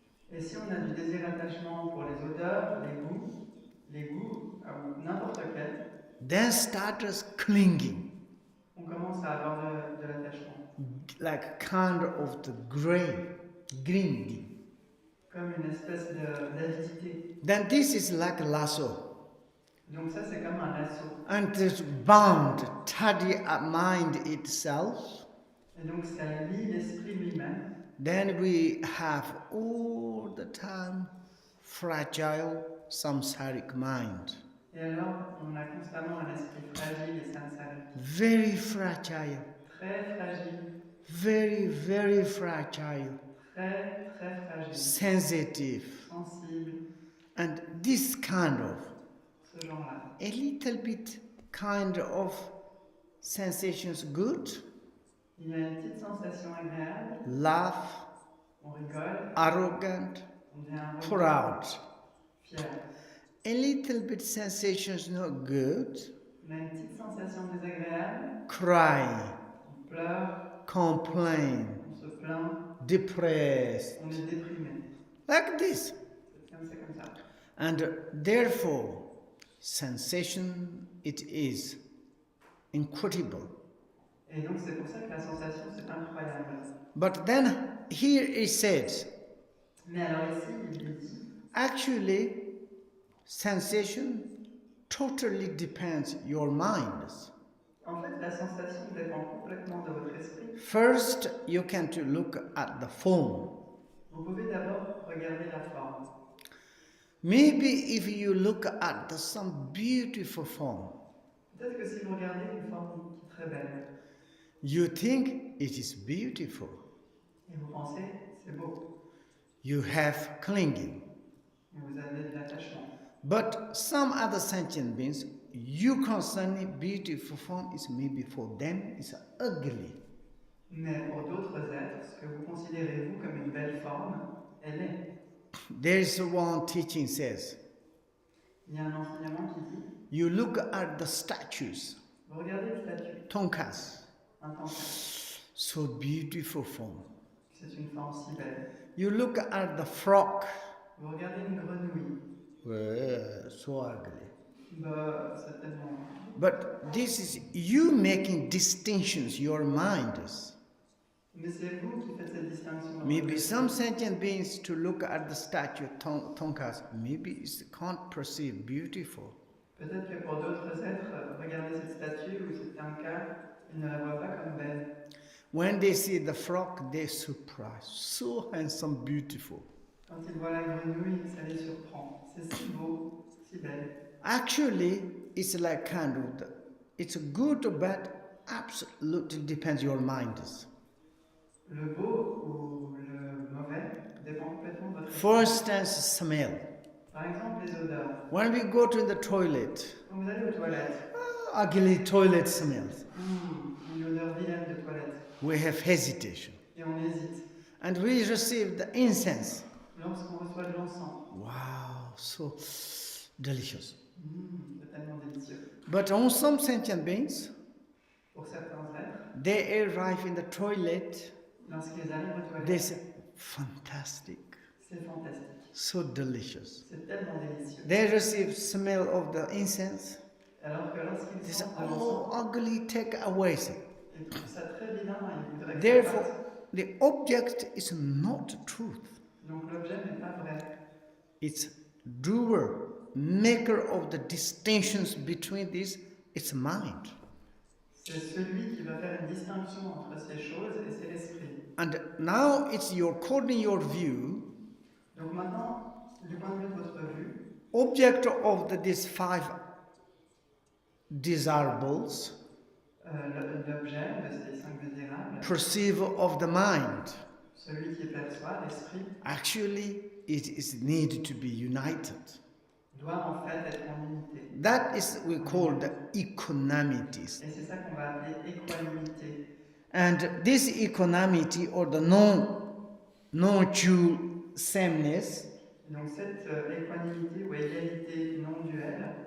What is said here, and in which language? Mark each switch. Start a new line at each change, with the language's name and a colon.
French: Et si on a du désir attachement pour les odeurs, les goûts, ou n'importe quel,
English: then start us clinging,
French: on commence à avoir de l'attachement.
English: like kind of the green.
French: Comme une espèce d'avidité.
English: Then this is like a lasso,
French: Donc ça, c'est comme un lasso.
English: and this bound, tidy up mind itself.
French: Et donc ça lie l'esprit lui-même.
English: Then we have all the time fragile samsaric mind.
French: Et alors, on a constamment un esprit fragile et samsarique.
English: Very fragile.
French: Très fragile.
English: Very fragile.
French: Très fragile.
English: Sensitive.
French: Sensible.
English: And this kind of,
French: Ce genre-là.
English: a little bit kind of sensations good,
French: Il y a une petite sensation agréable.
English: laugh,
French: On rigole.
English: arrogant,
French: On devient arrogant.
English: proud.
French: Fier.
English: A little bit sensations not good,
French: On a une petite sensation désagréable.
English: cry,
French: On pleure.
English: complain,
French: On se plaint.
English: depressed,
French: On est déprimé.
English: like this.
French: C'est comme ça.
English: And therefore, sensation, it is incredible.
French: Et donc c'est pour ça que la sensation c'est incroyable.
English: But then here it says,
French: Mais alors ici il dit,
English: actually, sensation totally depends your mind.
French: en fait la sensation dépend complètement de votre esprit.
English: First, you can to look at the form.
French: Vous pouvez d'abord regarder la forme.
English: Maybe if you look at some beautiful form,
French: Peut-être que si vous regardez une forme qui est très belle.
English: You think it is beautiful.
French: Et vous pensez, c'est beau.
English: You have clinging.
French: Et vous avez de l'attachement.
English: But some other sentient beings, you concerning beautiful form is maybe for them is ugly.
French: Mais pour d'autres êtres, ce que vous considérez vous comme une belle forme, elle est.
English: There is one teaching says,
French: Il y a un enseignement qui dit,
English: you look at the statues,
French: vous regardez le statut,
English: tonkas,
French: un tanka,
English: so beautiful form.
French: c'est une forme si belle.
English: You look at the frog,
French: Vous regardez une grenouille,
English: so ugly.
French: bah, c'est tellement...
English: But this is you making distinctions, your mind is.
French: Mais c'est vous qui faites cette distinction.
English: Maybe some sentient beings to look at the statue tonkas, maybe it can't perceive beautiful.
French: Peut-être que pour d'autres êtres, regarder cette statue ou cette tanka, ils ne la voient pas comme belle.
English: When they see the frog, they're surprised. So handsome, beautiful.
French: Quand ils voient la grenouille, ça les surprend. C'est si beau, si belle.
English: Actually, it's like kind of, it's good or bad, absolutely depends your mind is.
French: Le beau ou le mauvais dépend complètement de votre esprit.
English: For instance, smell.
French: Par exemple, les odeurs.
English: When we go to the toilet,
French: Quand vous allez aux toilettes,
English: ugly toilet smells.
French: une odeur vilaine de toilette.
English: We have hesitation.
French: Et on hésite.
English: And we receive the incense.
French: Lorsqu'on reçoit de l'encens.
English: Wow, so delicious.
French: C'est tellement délicieux.
English: But on some sentient beings,
French: Pour certains êtres,
English: they arrive in the toilet,
French: lorsqu'ils arrivent aux toilettes,
English: they say, fantastic,
French: c'est fantastique.
English: so delicious.
French: C'est tellement délicieux.
English: They receive smell of the incense.
French: Alors que lorsqu'ils
English: They say,
French: sentent de oh, l'encens,
English: ugly, take away.
French: ils trouvent ça très vilain et ils voudraient que ça
English: Therefore,
French: parte.
English: the object is not truth.
French: Donc l'objet n'est pas vrai.
English: It's doer, maker of the distinctions between these, it's mind.
French: C'est celui qui va faire une distinction entre ces choses et c'est l'esprit.
English: And now it's your, according your view,
French: Donc maintenant, du point de vue de votre vue,
English: object of these five desirables,
French: l'objet de ces 5 désirables,
English: perceive of the mind,
French: celui qui perçoit, l'esprit,
English: actually it is need to be united.
French: doit en fait être en unité.
English: That is we call the equanimities.
French: Et c'est ça qu'on va appeler équanimité.
English: And this equanimity or the non-dual sameness,
French: Donc cette équanimité ou égalité non duelle,